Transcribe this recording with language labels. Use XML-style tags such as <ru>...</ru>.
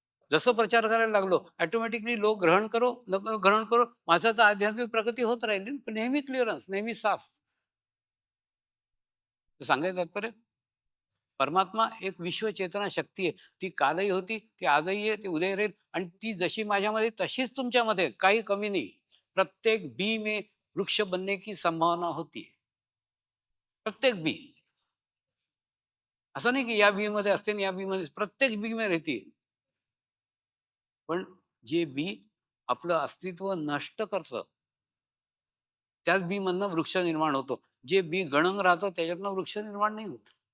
<mr>जसं प्रचार करायला लागलो, ऑटोमॅटिकली लोक ग्रहण करो नको ग्रहण करो, माझं तर आध्यात्मिक प्रगती होत राहिली, पण नेहमी क्लिअरन्स, नेहमी साफ. सांगायचं तात्पर्य, परमात्मा एक विश्व चेतना शक्ती आहे. ती कालही होती, ती आजही आहे, ती उद्या राहील. आणि ती जशी माझ्यामध्ये तशीच तुमच्यामध्ये, काही कमी नाही.</mr> <hi>प्रत्येक बी में वृक्ष बनने की संभावना होती है.</hi> <mr>प्रत्येक बी. असं नाही की या बी मध्ये असते या बी मध्ये, प्रत्येक बी मध्ये राहते. पण जे बी आपलं अस्तित्व नष्ट करतं, त्याच बी मधनं वृक्ष निर्माण होतो. जे बी गणंग राहतं त्याच्यातनं वृक्ष निर्माण नाही होत.</mr>